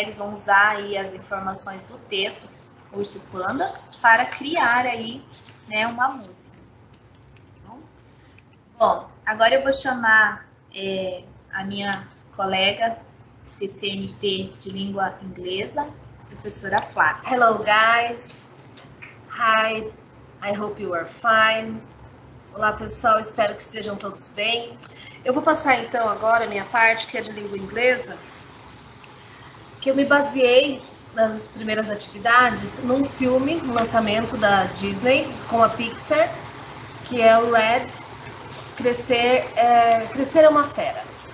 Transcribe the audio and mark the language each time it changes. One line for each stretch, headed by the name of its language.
Portuguese: Eles vão usar aí as informações do texto Urso Panda para criar aí, né, uma música. Bom, agora eu vou chamar a minha colega TCNP de língua inglesa, professora Flávia.
English: Hello guys, hi, I hope you are fine.
Portuguese: Olá pessoal, espero que estejam todos bem. Eu vou passar então agora a minha parte, que é de língua inglesa, que eu me baseei nas primeiras atividades num filme, um lançamento da Disney com a Pixar, que é o Red, Crescer é uma Fera.